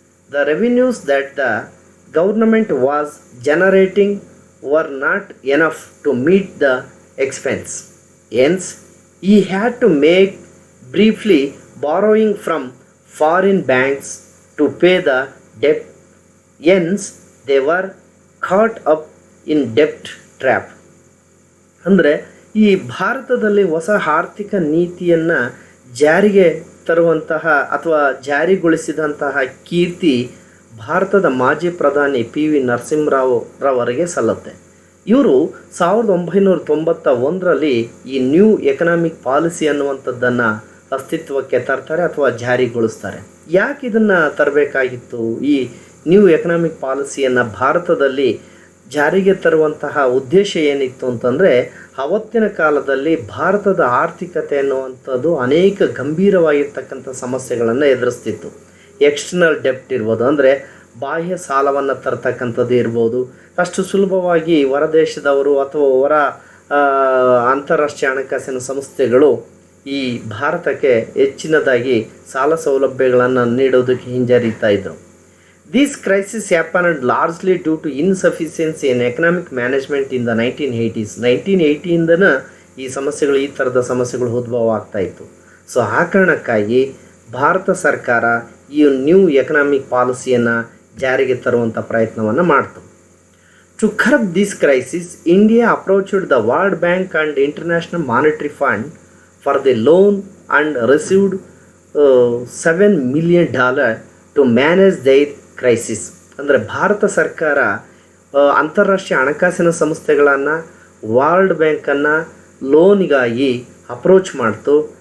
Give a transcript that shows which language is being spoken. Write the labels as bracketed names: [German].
[English] The revenues that the government was generating were not enough to meet the expense. Hence, he had to make briefly borrowing from foreign banks to pay the debt. Hence, they were caught up in debt trap. [Kannada] ಅಂದರೆ ಈ ಭಾರತದಲ್ಲಿ ಹೊಸ ಆರ್ಥಿಕ ನೀತಿಯನ್ನು ಜಾರಿಗೆ ತರುವಂತಹ ಅಥವಾ ಜಾರಿಗೊಳಿಸಿದಂತಹ ಕೀರ್ತಿ ಭಾರತದ ಮಾಜಿ ಪ್ರಧಾನಿ P.V. ನರಸಿಂಹರಾವ್ ರವರಿಗೆ ಸಲ್ಲುತ್ತೆ. ಇವರು 1991ರಲ್ಲಿ ಈ ನ್ಯೂ ಎಕನಾಮಿಕ್ ಪಾಲಿಸಿ ಅನ್ನುವಂಥದ್ದನ್ನು ಅಸ್ತಿತ್ವಕ್ಕೆ ತರ್ತಾರೆ ಅಥವಾ ಜಾರಿಗೊಳಿಸ್ತಾರೆ. ಯಾಕೆ ಇದನ್ನು ತರಬೇಕಾಗಿತ್ತು? ಈ ನ್ಯೂ ಎಕನಾಮಿಕ್ ಪಾಲಿಸಿಯನ್ನು ಭಾರತದಲ್ಲಿ ಜಾರಿಗೆ ತರುವಂತಹ ಉದ್ದೇಶ ಏನಿತ್ತು ಅಂತಂದರೆ, ಅವತ್ತಿನ ಕಾಲದಲ್ಲಿ ಭಾರತದ ಆರ್ಥಿಕತೆ ಅನ್ನುವಂಥದ್ದು ಅನೇಕ ಗಂಭೀರವಾಗಿರ್ತಕ್ಕಂಥ ಸಮಸ್ಯೆಗಳನ್ನು ಎದುರಿಸ್ತಿತ್ತು. ಎಕ್ಸ್ಟರ್ನಲ್ ಡೆಪ್ಟ್ ಇರ್ಬೋದು, ಅಂದರೆ ಬಾಹ್ಯ ಸಾಲವನ್ನು ತರ್ತಕ್ಕಂಥದ್ದು ಇರ್ಬೋದು. ಅಷ್ಟು ಸುಲಭವಾಗಿ ಹೊರದೇಶದವರು ಅಥವಾ ಹೊರ ಅಂತಾರಾಷ್ಟ್ರೀಯ ಹಣಕಾಸಿನ ಸಂಸ್ಥೆಗಳು ಈ ಭಾರತಕ್ಕೆ ಹೆಚ್ಚಿನದಾಗಿ ಸಾಲ ಸೌಲಭ್ಯಗಳನ್ನು ನೀಡೋದಕ್ಕೆ ಹಿಂಜರಿತಾ ಇದ್ದರು. [English] These crises happened largely due to insufficiency in economic management in the 1980s. [Kannada] 1980ಇಂದನೇ ಈ ಥರದ ಸಮಸ್ಯೆಗಳು ಉದ್ಭವ ಆಗ್ತಾ ಇತ್ತು. ಸೊ ಆ ಕಾರಣಕ್ಕಾಗಿ ಭಾರತ ಸರ್ಕಾರ ಈ ನ್ಯೂ ಎಕನಾಮಿಕ್ ಪಾಲಿಸಿಯನ್ನು ಜಾರಿಗೆ ತರುವಂಥ ಪ್ರಯತ್ನವನ್ನು ಮಾಡ್ತು. [English] To curb this crisis, India approached the World Bank and International Monetary Fund for the loan and received $7 million to manage their crisis. [Kannada] ಅಂದರೆ ಭಾರತ ಸರ್ಕಾರ ಅಂತಾರಾಷ್ಟ್ರೀಯ ಹಣಕಾಸಿನ ಸಂಸ್ಥೆಗಳನ್ನು, ವರ್ಲ್ಡ್ ಬ್ಯಾಂಕನ್ನು ಲೋನಿಗಾಗಿ ಅಪ್ರೋಚ್ ಮಾಡ್ತು.